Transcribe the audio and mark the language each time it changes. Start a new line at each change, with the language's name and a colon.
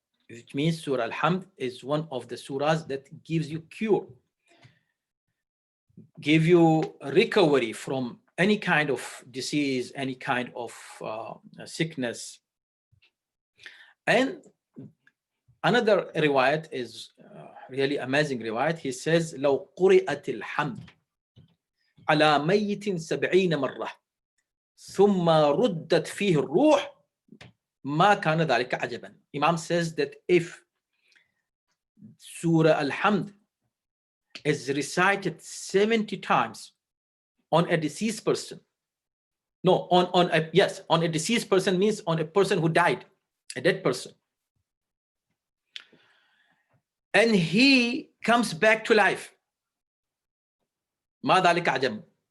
English: Which means Surah Al Hamd is one of the surahs that gives you cure, give you recovery from any kind of disease, any kind of sickness. And another riwayat is really amazing riwayat. He says,
Arabic: لو قرئت الحمد على ميت 70 مرة ثم ردت فيه الروح ما كان ذلك عجبا.
English: Imam says that if Surah Al Hamd is recited 70 times on a deceased person, no, on a deceased person means on a person who died, a dead person, and he comes back to life,
Arabic: ما ذلك عجب.